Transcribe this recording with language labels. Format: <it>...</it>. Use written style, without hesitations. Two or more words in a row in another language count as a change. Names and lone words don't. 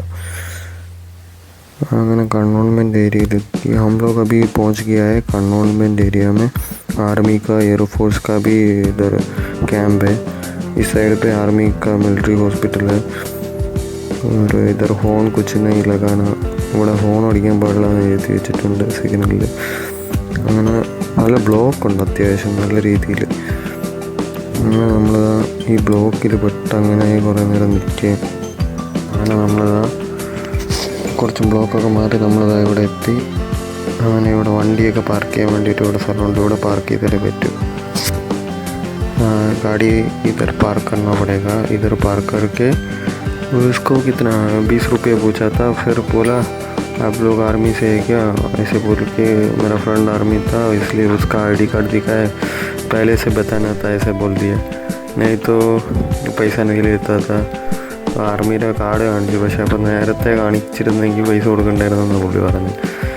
<hi>അങ്ങനെ</hi> <en>cantonment area area</en> <hi>हम लोग अभी पहुंच गया है</hi> <en>cantonment area</en> <hi>में. आर्मी का एयरफोर्स का भी इधर कैंप है. इस साइड पे आर्मी का</hi> <en>military hospital</en> <hi>है. और इधर हॉर्न कुछ नहीं लगाना,</hi> <ml>ഇവിടെ ഹോൺ അടിക്കാൻ പാടില്ലെന്ന് എഴുതി വെച്ചിട്ടുണ്ട് സിഗ്നലിൽ. അങ്ങനെ നല്ല ബ്ലോക്ക് ഉണ്ട് അത്യാവശ്യം നല്ല രീതിയിൽ. അങ്ങനെ നമ്മൾ ഈ ബ്ലോക്കിൽ പെട്ട് അങ്ങനെ കുറേ നേരം നിൽക്കുക. അങ്ങനെ നമ്മളതാ കുറച്ച് ബ്ലോക്കൊക്കെ മാറി നമ്മളതാ ഇവിടെ എത്തി. അങ്ങനെ ഇവിടെ വണ്ടിയൊക്കെ പാർക്ക് ചെയ്യാൻ വേണ്ടിയിട്ട് ഇവിടെ സ്ഥലമുണ്ട്. ഇവിടെ പാർക്ക് ചെയ്താലേ പറ്റും.</ml> <hi>गाड़ी इधर पार्क करना पड़ेगा. इधर पार्क करके उसको कितना 20 रुपये पूछा था. फिर बोला आप लोग आर्मी से है क्या, ऐसे बोल के. मेरा फ्रेंड आर्मी था इसलिए उसका</hi> <en>ID card</en> <hi>दिखाया, पहले से बताना था ऐसे बोल दिया, नहीं तो पैसा नहीं लेता था.</hi> <ml>ആർമിയുടെ കാർഡ് കാണിച്ചു. പക്ഷേ അപ്പോൾ നേരത്തെ കാണിച്ചിരുന്നെങ്കിൽ പൈസ കൊടുക്കണ്ടായിരുന്നെന്ന് പുള്ളി പറഞ്ഞു.</ml>